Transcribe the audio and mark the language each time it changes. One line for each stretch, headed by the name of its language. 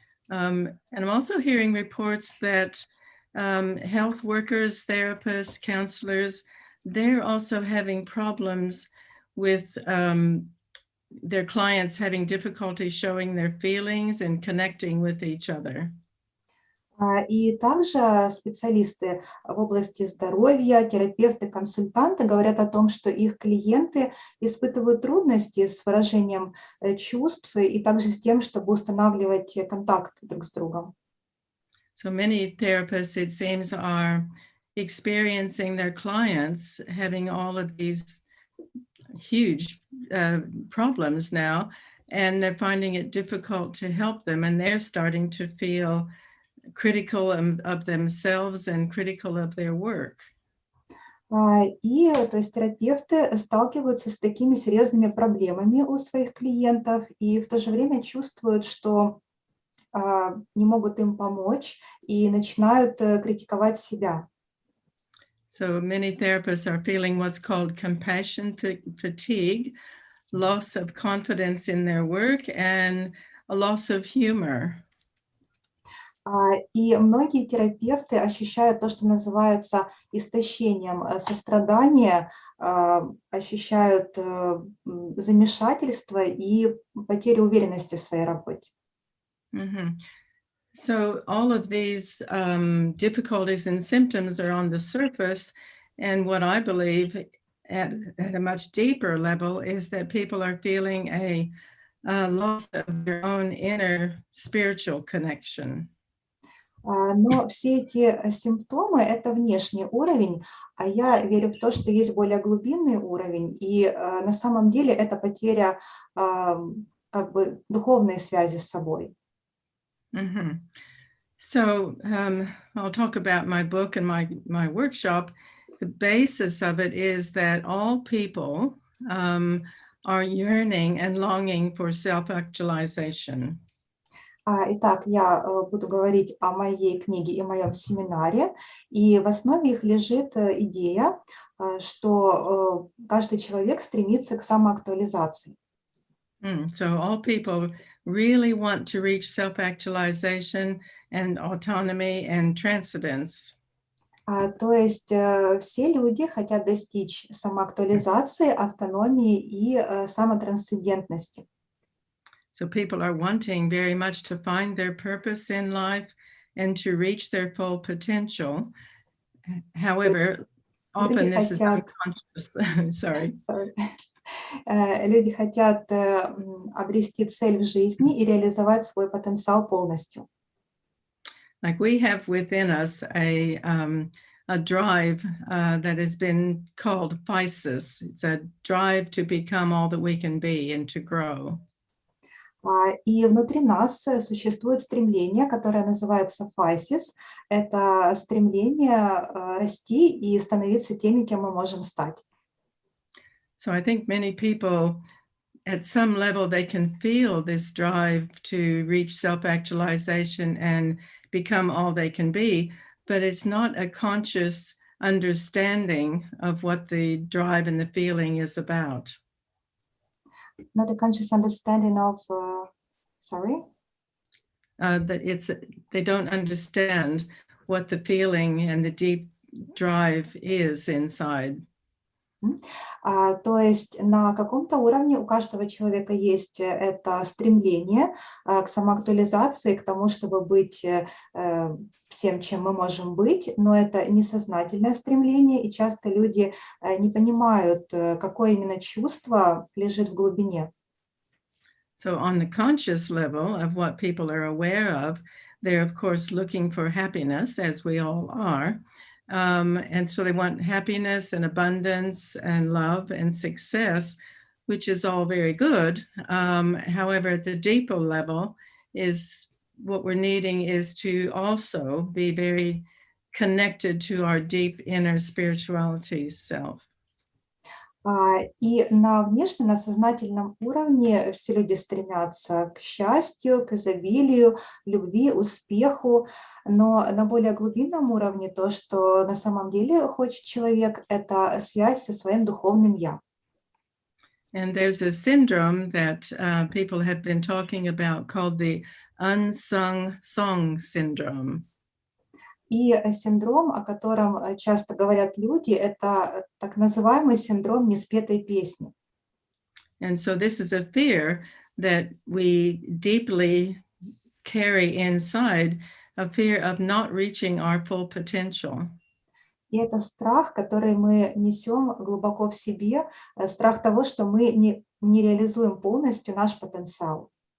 English: And I'm also hearing reports that health workers, therapists, counselors, they're also having problems with their clients having difficulty showing their feelings and connecting with each other.
Russian: И также специалисты в области здоровья, терапевты, консультанты говорят о том, что их клиенты испытывают трудности с выражением чувств и также с тем, чтобы устанавливать контакт друг с другом.
English: So many therapists, it seems, are experiencing their clients having all of these huge problems now, and they're finding it difficult to help them, and they're starting to feel critical of themselves and critical of their work.
Russian: И, то есть, терапевты сталкиваются с такими серьезными проблемами у своих клиентов и в то же время чувствуют, что не могут им помочь и начинают критиковать себя.
English: So many therapists are feeling what's called compassion fatigue, loss of confidence in their work, and a loss of humor.
Russian: И многие терапевты ощущают то, что называется истощением сострадания, ощущают замешательство и потерю уверенности в своей работе. Mm-hmm.
English: So all of these difficulties and symptoms are on the surface, and what I believe at a much deeper level is that people are feeling a loss of their own inner spiritual connection.
Russian: Но все эти симптомы – это внешний уровень, а я верю в то, что есть более глубинный уровень, и на самом деле это потеря как бы духовной связи с собой. Mm-hmm.
English: So I'll talk about my book and my workshop. The basis of it is that all people are yearning and longing for self-actualization.
Russian: Итак, я буду говорить о моей книге и моем семинаре, и в основе их лежит идея, что каждый человек стремится к самоактуализации.
English: So all people really want to reach self-actualization and autonomy and transcendence.
Russian: То есть все люди хотят достичь самоактуализации, автономии и самотрансцендентности.
English: So people are wanting very much to find their purpose in life and to reach their full potential. However, often this is unconscious. Sorry.
Russian: Люди хотят обрести цель в жизни и реализовать свой потенциал полностью.
English: Like we have within us a drive that has been called physis. It's a drive to become all that we can be and to grow.
Russian: И внутри нас существует стремление, которое называется physis. Это стремление расти и становиться теми, кем мы можем стать.
English: So I think many people, at some level, they can feel this drive to reach self-actualization and become all they can be, but it's not a conscious understanding of what the drive and the feeling is about. Not a conscious understanding of, That they don't understand what the feeling and the deep drive is inside.
Russian: То есть на каком-то уровне у каждого человека есть это стремление к самоактуализации, к тому, чтобы быть всем, чем мы можем быть, но это несознательное стремление, и часто люди не понимают, какое именно чувство лежит в глубине.
English: So on the conscious level of what people are aware of, they're of course looking for happiness, as we all are. And so they want happiness and abundance and love and success, which is all very good. However, at the deeper level is what we're needing is to also be very connected to our deep inner spirituality self.
Russian: И на внешнем, на сознательном уровне все люди стремятся к счастью, к изобилию, любви, успеху, но на более глубинном уровне то, что на самом деле хочет человек, это связь со своим духовным «я».
English: And there's a syndrome that people have been talking about called the unsung song syndrome.
Russian: И синдром, о котором часто говорят люди, это так называемый синдром неспетой песни.
English: And so this is a fear that we deeply carry inside, a fear of not reaching our full potential.
Russian: И это страх, который мы несем глубоко в себе, страх того, что мы не реализуем полностью наш потенциал.